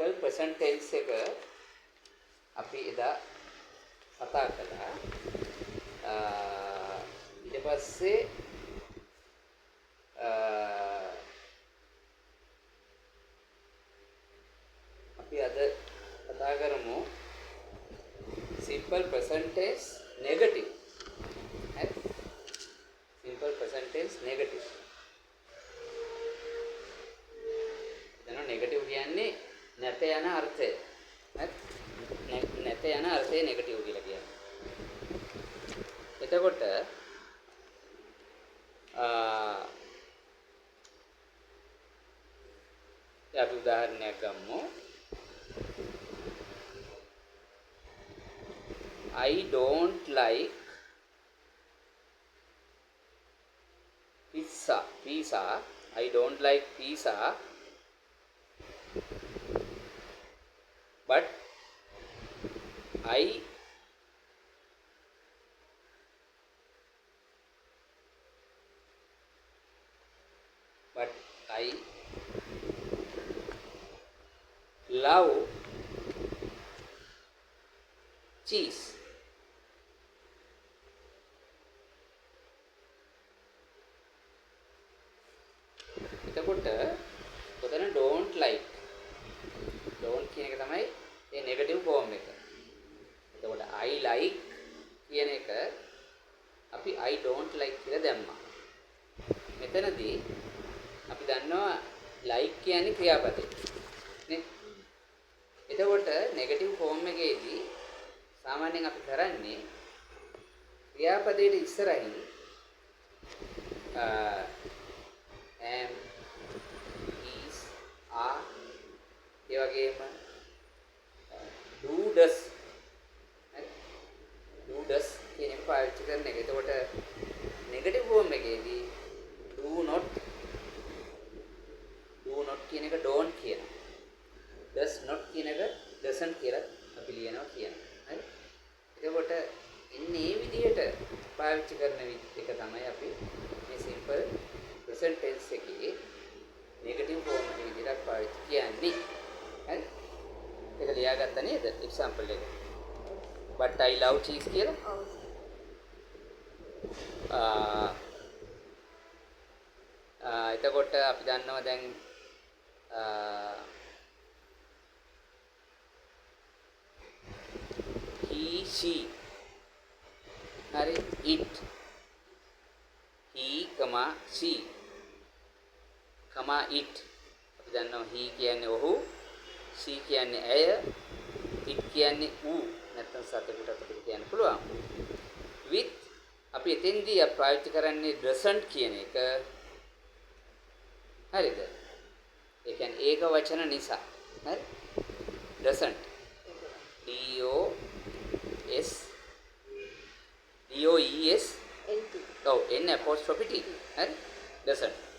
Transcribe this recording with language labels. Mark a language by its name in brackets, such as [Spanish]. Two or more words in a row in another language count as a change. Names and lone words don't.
[English] present tense [Sinhala] එක අපි එදා කතා කළා. ඊට පස්සේ අපි අද කතා කරමු [English] simple present tense negative. [Sinhala] Simple present tense negative. දැන් negative කියන්නේ නැත යන අර්ථය. නැත යන අර්ථය negative කියලා කියන්නේ. එතකොට අපි උදාහරණයක් ගමු. [English] I don't like pizza. I don't like pizza. But I love cheese. [Sinhala] එතකොට ඔතන [English] don't like don't [Sinhala] කියන එක තමයි ඒ නෙගටිව් ෆෝම් එක. එතකොට [English] I like [Sinhala] කියන එක අපි [English] I don't like [Sinhala] කියලා දැම්මා. මෙතනදී අපි දන්නවා like කියන්නේ ක්‍රියාපදේ නේ. එතකොට නෙගටිව් ෆෝම් එකේදී සාමාන්‍යයෙන් අපි කරන්නේ ක්‍රියාපදයට ඉස්සරහින් [English] am is are [Sinhala] ඒ වගේම [English] do does [Sinhala] කියන එක පාවිච්චි කරන එක. එතකොට නෙගටිව් ෆෝම් එකේදී [English] do not [Sinhala] කියන එක don't කියනවා. [English] does not [Sinhala] කියන එක doesn't කියලා අපි ලියනවා කියනවා. හරි. එතකොට ඉන්නේ මේ විදිහට පාවිච්චි කරන එක තමයි අපි මේ [English] simple present tense [Sinhala] එකේ [English] negative form [Sinhala] එක විදිහට පාවිච්චි කියන්නේ. හරි. ඒක ලියාගත්ත නේද? example එක. [English] But I love cheese කියලා. [Sinhala] එතකොට අපි දන්නවා දැන් [English] he she [Sinhala] හරි [English] it he she [Sinhala] it අපි දන්නවා he කියන්නේ ඔහු she කියන්නේ ඇය it කියන්නේ ඌ නැත්නම් සතෙකුට අපිට කියන්න පුළුවන් with අපි එතෙන්දී පාවිච්චි කරන්නේ doesn't කියන එක හරිද ඒ කියන්නේ ඒක වචන නිසා හරි [English] doesn't DOES [Sinhala] ඔව් [English] N apostrophe T [Sinhala] හරි doesn't